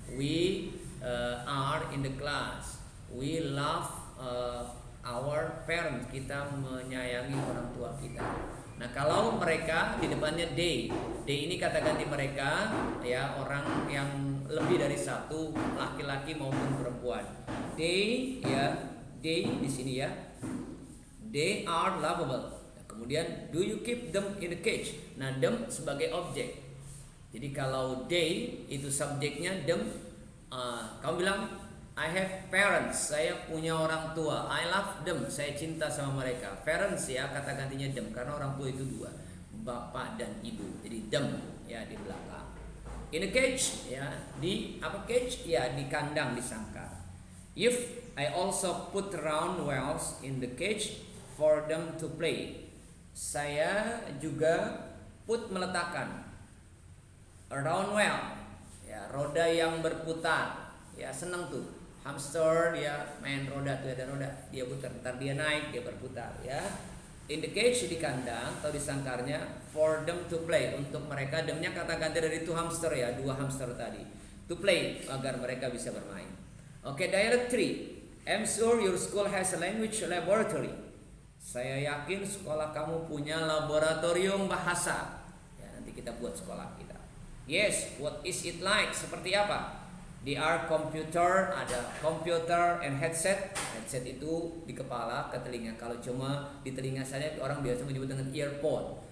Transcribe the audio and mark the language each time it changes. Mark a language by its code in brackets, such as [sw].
[en] We are in the class. We love our parents. [id] Kita menyayangi orang tua kita. Nah kalau mereka di depannya they ini kata ganti mereka, ya orang yang lebih dari satu, laki-laki maupun perempuan. [en] They [id] di sini ya, [en] they are lovable. [id] Kemudian [en] do you keep them in a cage? [id] Nah them sebagai objek. Jadi kalau they itu subjeknya them, kamu bilang [en] I have parents, [id] saya punya orang tua. [en] I love them, [id] saya cinta sama mereka. Parents ya kata gantinya them, karena orang tua itu dua, bapak dan ibu. Jadi them ya di belakang. [en] In a cage [id] ya, di apa cage? Ya di kandang, di sangkar. [en] If I also put round wells in the cage for them to play. [id] Saya juga meletakkan [en] a round well, [id] ya roda yang berputar. Ya senang tuh. Hamster dia main roda tuh, ada roda, dia putar, ntar dia naik, dia berputar ya. [en] In the cage [id] di kandang atau di sangkarnya, [en] for them to play, [id] untuk mereka, demnya kata ganti dari to hamster ya, dua hamster tadi. [en] To play, [id] agar mereka bisa bermain. Oke, dialog 3. [en] I'm sure your school has a language laboratory. [id] Saya yakin sekolah kamu punya laboratorium bahasa. Ya, nanti kita buat sekolah kita. [en] Yes, what is it like? [id] Seperti apa? Di computer, ada [en] computer and headset. [id] Headset itu di kepala, ke telinga. Kalau cuma di telinga saja orang biasa menyebut dengan earphone.